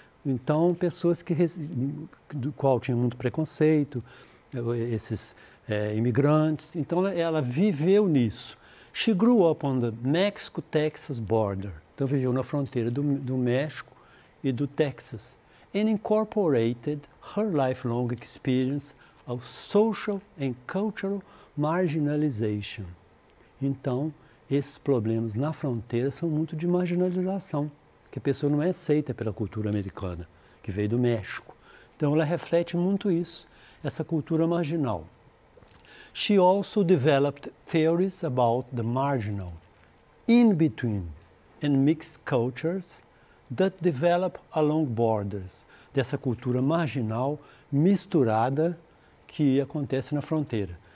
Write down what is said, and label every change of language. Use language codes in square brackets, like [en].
[pt] Então, pessoas do qual tinha muito preconceito, esses imigrantes. Então, ela viveu nisso. [en] She grew up on the Mexico-Texas border. [pt] Então, viveu na fronteira do México e do Texas. [en] And incorporated her lifelong experience of social and cultural marginalization. [pt] Então, esses problemas na fronteira são muito de marginalização, que a pessoa não é aceita pela cultura americana, que veio do México. Então, ela reflete muito isso, essa cultura marginal. [en] She also developed theories about the marginal, in-between, and mixed cultures that develop along borders, [pt] dessa cultura marginal misturada que acontece na fronteira.